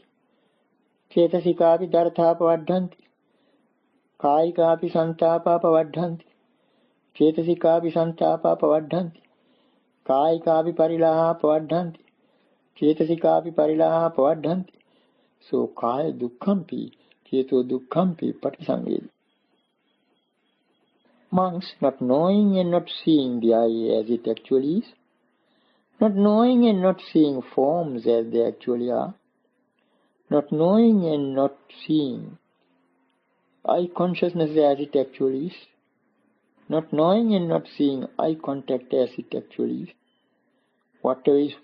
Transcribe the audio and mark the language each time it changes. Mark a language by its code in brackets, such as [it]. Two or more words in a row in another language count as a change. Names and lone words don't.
[pi] Cetasikapi dharthā pavadhanti, kāyikāpi santāpā pavadhanti, cetasikapi santāpā pavadhanti, kāyikāpi parilāhā pavadhanti, cetasikapi parilāhā pavadhanti. So kāya dukkhampi, ceto dukkhampi patisangvedi. [en] Monks, not knowing and not seeing the eye as it actually is, not knowing and not seeing forms as they actually are, not knowing and not seeing eye consciousness as it actually is, not knowing and not seeing eye contact as it actually is, whatever is